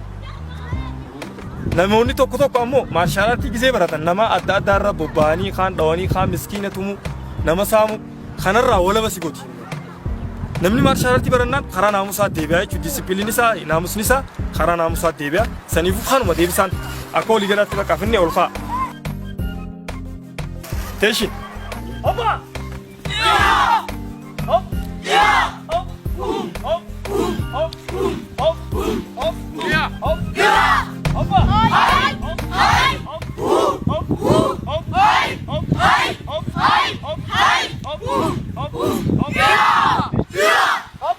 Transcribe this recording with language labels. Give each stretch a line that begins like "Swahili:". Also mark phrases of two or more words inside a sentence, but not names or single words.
Oromo: Namoonni tokko tokko ammoo maarshaal aartii gisee baratan nama adda addaa irra bobba'anii kaan dhawanii kaan miskiina tumu nama saamu kanarraa walaba si godhi. Namni maarshaal aartii barannaan karaa naamusaa deebi'a jechuudha disipiliin isaa naamusni isaa karaa naamusaa deebi'a saniifuu kanuma deebisaan akka walii galaatti bakka finne ol ka'a. Teeshin. Opa! Yeah! Hop! Yeah! Hop! Hop! Hop! Hop! Hop! Yeah! Hop! Yeah! Opa! Hai! Hai! Hop! Hop! Hop! Hai! Hop! Hai! Hop! Hai! Hop! Hai! Hop! Hop! Hop! Yeah! Yeah! Hop!